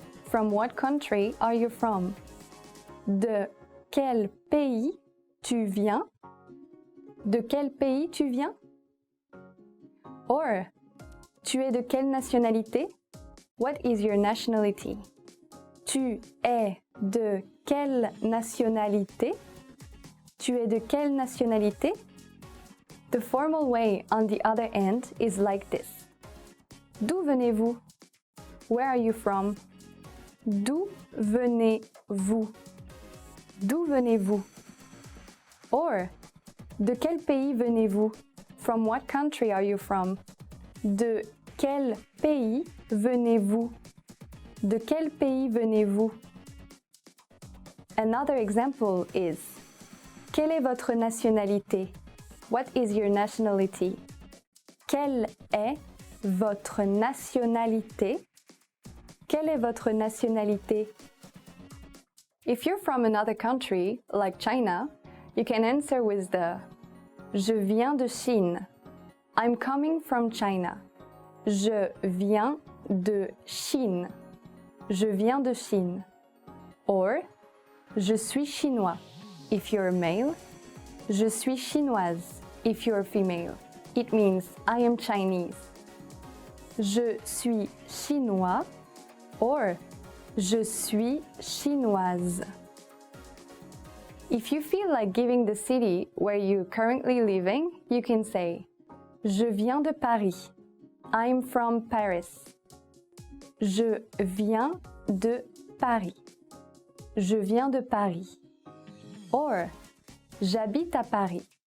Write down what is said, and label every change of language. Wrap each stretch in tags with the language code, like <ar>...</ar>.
<en>From what country are you from?</en> <fr>De quel pays tu viens? De quel pays tu viens? Or, tu es de quelle nationalité?</fr> <en>What is your nationality?</en> <fr>Tu es de quelle nationalité? Tu es de quelle nationalité?</fr> <en>The formal way, on the other hand, is like this.</en> <fr>D'où venez-vous?</fr> <en>Where are you from?</en> <fr>D'où venez-vous? D'où venez-vous? Or, de quel pays venez-vous?</fr> <en>From what country are you from?</en> <fr>De quel pays venez-vous? De quel pays venez-vous?</fr> <en>Another example is</en> <fr>quelle est votre nationalité?</fr> <en>What is your nationality?</en> <fr>Quelle est votre nationalité? Quelle est votre nationalité?</fr> <en>If you're from another country, like China, you can answer with the</en> <fr>Je viens de Chine.</fr> <en>I'm coming from China.</en> <fr>Je viens de Chine. Je viens de Chine. Or, je suis chinois.</fr> <en>If you're male,</en> <fr>je suis chinoise.</fr> <en>If you're female, it means I am Chinese.</en> <fr>Je suis chinois or je suis chinoise.</fr> <en>If you feel like giving the city where you're currently living, you can say</en> <fr>Je viens de Paris.</fr> <en>I'm from Paris.</en> <fr>Je viens de Paris. Je viens de Paris. Or, j'habite à Paris.</fr>